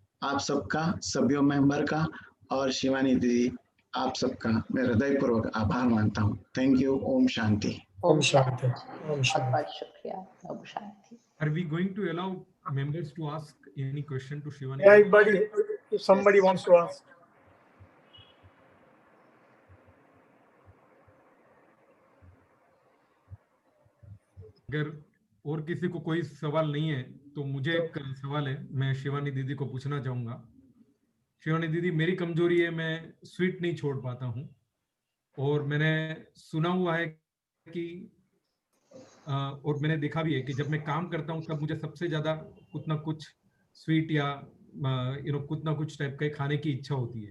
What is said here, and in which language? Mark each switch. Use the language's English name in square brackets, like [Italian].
[Hindi] आप सबका, सभ्यों मेंबर का और शिवानी दीदी, आप सबका मैं हृदयपूर्वक आभार मानता हूँ। Thank you. ओम शांति। ओम शांति। ओम बहुत शांति। बहुत शुक्रिया। Om Shanti. [English] Are we going to allow members to ask any question to Shivani? Yeah, if somebody wants to ask. [Hindi] अगर और किसी को कोई सवाल नहीं है तो मुझे एक सवाल है, मैं शिवानी दीदी को पूछना चाहूंगा। शिवानी दीदी, मेरी कमजोरी है, मैं स्वीट नहीं छोड़ पाता हूँ, और मैंने सुना हुआ है कि और मैंने देखा भी है कि जब मैं काम करता हूँ तब मुझे सबसे ज्यादा कुछ ना कुछ स्वीट या कुछ ना कुछ टाइप का खाने की इच्छा होती है।